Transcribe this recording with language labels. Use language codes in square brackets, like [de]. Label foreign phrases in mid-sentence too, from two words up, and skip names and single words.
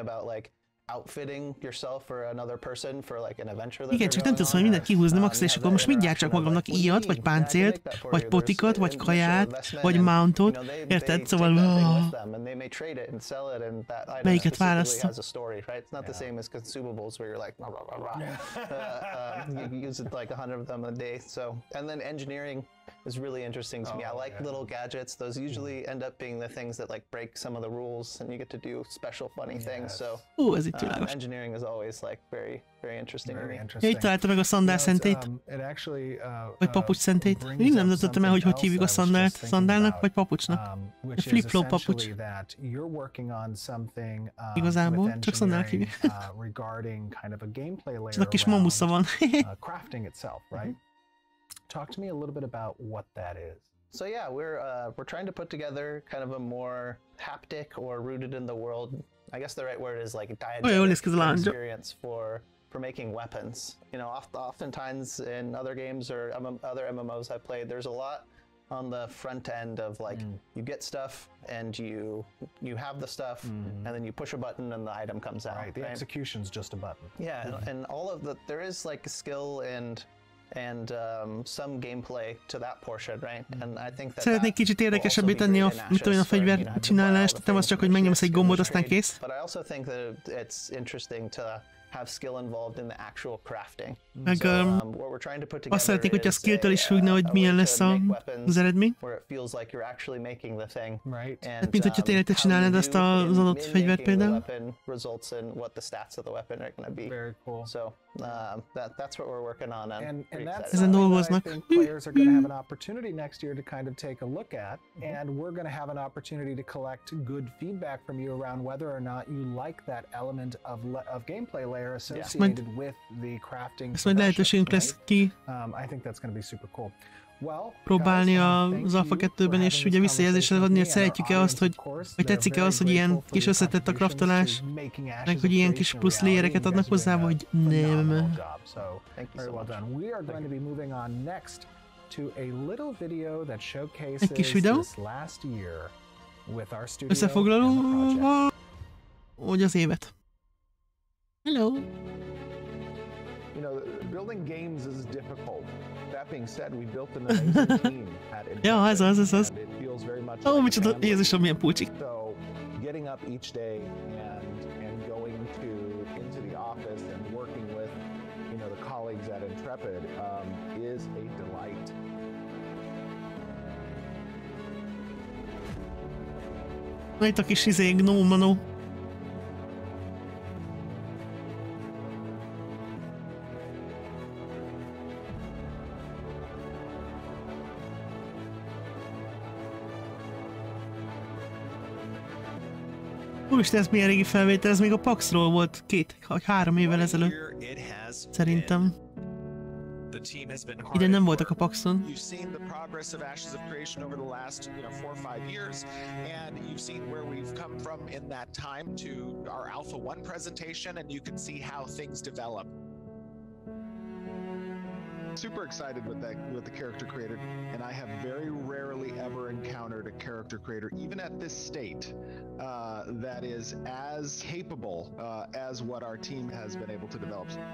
[hu] Igen, csak nem tudsz majd mindent kihúzni maxra, és akkor most mit gyártsak magamnak íjat, vagy páncélt, vagy potikat, vagy kaját, vagy mountot, érted? Szóval... melyiket választom? [en] is really interesting to me. I like little gadgets. Those usually end up being the things that like break some of the rules, and you get to do special, funny things. So engineering is always like very interesting. [hu] Így találta meg a szandál szentét? Vagy papucs szentét? Én nem döntöttem el, hogy hívjuk a szandált. Szandálnak vagy papucsnak? Egy flip-flop papucs. Igazából csak szandálnak hívjuk. És a kis mamusza van. [en] Talk to me a little bit about what that is. So yeah, we're trying to put together kind of a more haptic or rooted in the world. I guess the right word is like diegetic experience for making weapons. You know, oftentimes in other games or other MMOs I've played, there's a lot on the front end of like you get stuff and you have the stuff and then you push a button and the item comes out. Right, the execution's just a button. Yeah, and all of there is like skill and some gameplay to that portion, right? And I think that [hu] szeretnék kicsit érdekesebbé tenni a fegyver csinálást, nem az csak, hogy megnyomsz egy gombot, aztán kész. [en] But I also think that it's interesting to have skill involved in the actual crafting. [hu] Meg [en] what we're trying to put together [hu] azt szeretnék, hogy a skilltől is függne, hogy milyen lesz az eredmény. [en] Where it feels like you're actually making the thing. Right. And [hu] mint hogyha tényleg te csinálnád azt az adott fegyvert például. [en] Results in what the stats of the weapon are going to be. Very cool. So that's what we're working on. And that's [hu] ezen dolgoznak. [en] I think players are going to have an opportunity next year to kind of take a look at, and we're going to have an opportunity to collect good feedback from you around whether or not you like that element of gameplay layer associated with the crafting. [hu] Ezt majd lehetőségünk lesz ki [en] I think that's going to be super cool. [hu] próbálni az Alpha 2-ben, és ugye visszajelzésre adni, hogy szeretjük-e azt, hogy tetszik-e az, hogy ilyen kis összetett a craftolás, meg hogy ilyen kis plusz layereket adnak hozzá, vagy nem. Egy kis videó. Összefoglaló, hogy az évet. [en] Hello! You know, building games is difficult. That being said, we built an amazing team at Intrepid. [hu] Ja, ez az. [en] It feels very much [hu] Ó, micsoda, Jézusom, milyen pulcsik. [en] So, getting up each day and going into the office and working with, you know, the colleagues at Intrepid is a delight. [hu] Itt a kis gnómanó. Úristen, ez milyen régi felvétel, ez még a PAX-ról volt 2-3 évvel ezelőtt. Szerintem. Ide nem voltak a PAX-on. [en] You've seen the progress of Ashes of Creation over the last 4 or 5 years, and you've seen where we've come from in that time to our Alpha 1 presentation, and you can see how things develop. Super excited with the character creator, and I have very rarely ever encountered a character creator, even at this state, that is as capable as what our team has been able to develop.